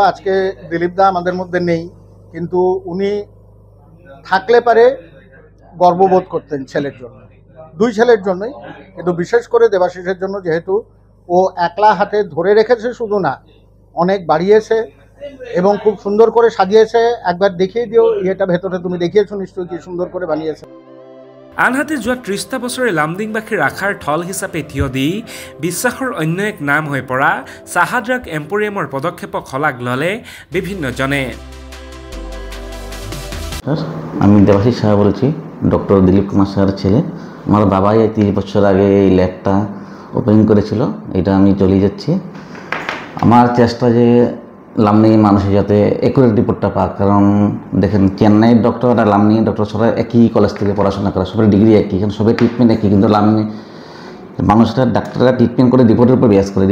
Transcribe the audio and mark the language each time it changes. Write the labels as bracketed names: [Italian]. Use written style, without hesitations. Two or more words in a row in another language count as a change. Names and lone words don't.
[Bangla] আজকে দিলীপদা আমাদের মধ্যে নেই, কিন্তু উনি থাকলে পারে গর্ববোধ করতেন ছেলের জন্য, 2 ছেলের জন্যই, কিন্তু বিশেষ করে দেবাশিসের জন্য, যেহেতু ও একলা হাতে ধরে রেখেছে, শুধু না অনেক বাড়িয়েছে এবং খুব সুন্দর করে সাজিয়েছে। একবার দেখিয়ে দিও, এটা ভেতরে তুমি দেখিয়েছো নিশ্চয়ই কি সুন্দর করে বানিয়েছে। [Assamese] আনহাতে যোৱা ৩০টা বছৰে লামডিংবাসীৰ আশাৰ ঠল হিচাপে থিয় দি বিশ্বাসৰ অন্য এক নাম হৈ পৰা চাহা ড্ৰাগ এম্পোৰিয়ামৰ পদক্ষেপক শলাগ ল'লে বিভিন্নজনে। [Bangla] আমি দেবাশিস সাহা বলছি, ডক্টর দিলীপ কুমার সাহার ছেলে। আমার বাবাই 30 বছর আগে এই [English] lab opening [Bangla] করেছিল, এটা আমি চলে যাচ্ছি। আমার চেষ্টা যে লামডিংয়ের মানুষের যাতে [English] accurate report [Bangla] পাক, কারণ দেখেন চেন্নাইয়ের ডক্টর আর লামডিংয়ের ডক্টর সবাই একই কলেজ থেকে পড়াশোনা করে, সবাই ডিগ্রি একই, কারণ সবাই ট্রিটমেন্ট একই, কিন্তু লামডিং মানুষরা ডাক্তাররা ট্রিটমেন্ট করে রিপোর্টের উপর বেস করে।